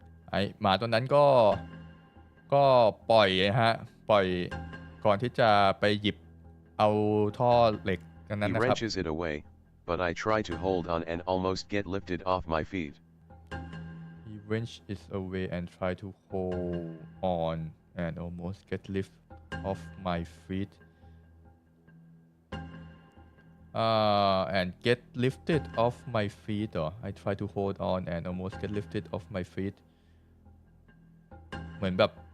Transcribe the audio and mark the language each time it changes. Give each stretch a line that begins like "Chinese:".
Thai: ไอ้หมาตัวนั้นก็ปล่อยฮะปล่อยก่อนที่จะไปหยิบเอาท่อเหล็กนั้น
English: He
Thai: นะครับ
English: wrenches it away, but I try to hold on and almost get lifted off my feet. He wrenched it away and tried to hold on and almost get lifted off my feet and get lifted off my feet or I try to hold on and almost get lifted off my feet
Thai: เหมือนแบบ